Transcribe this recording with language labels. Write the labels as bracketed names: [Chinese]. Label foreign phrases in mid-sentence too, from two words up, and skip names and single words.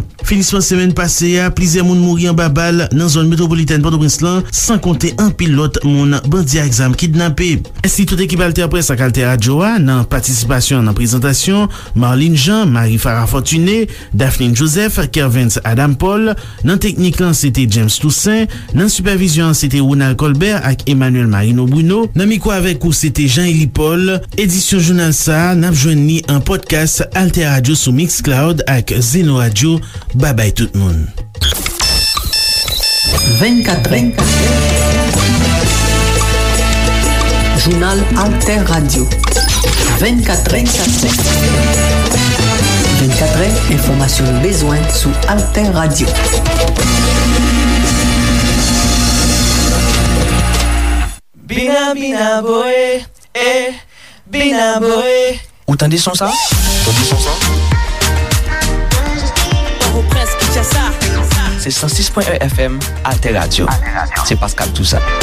[Haitian Creole] Finisman semen pase a, plizier moun mouri an babal nan zon metropolitaine Port-au-Prince lan, san konte an pilot moun bandi a exam kidnappé. Esti tout ekip Alter Presse ak Alter Radio a, nan participasyon nan prezentasyon Marlene Jean, Marie Farah Fortuné, Daphne Joseph, Kervens Adam Paul, nan teknik lan c'était James Toussaint, nan supervision c'était Ronald Colbert ak Emmanuel Marino Bruno, nan mikwa avek ou c'était Jean-Élie Paul. Edisyon journal sa nap jwen ni an podcast Alter Radio sou Mixcloud ak Zeno Radio. Bye bye tout moun. 24 Journal Alter Radio. 24 informasyon nou bezwen sou Alter Radio. Bina bina boe, bina boe. Ou tande son sa? Ou presk tche sa? Se 106.1 FM Alter Radio. Se Pascal Toussaint.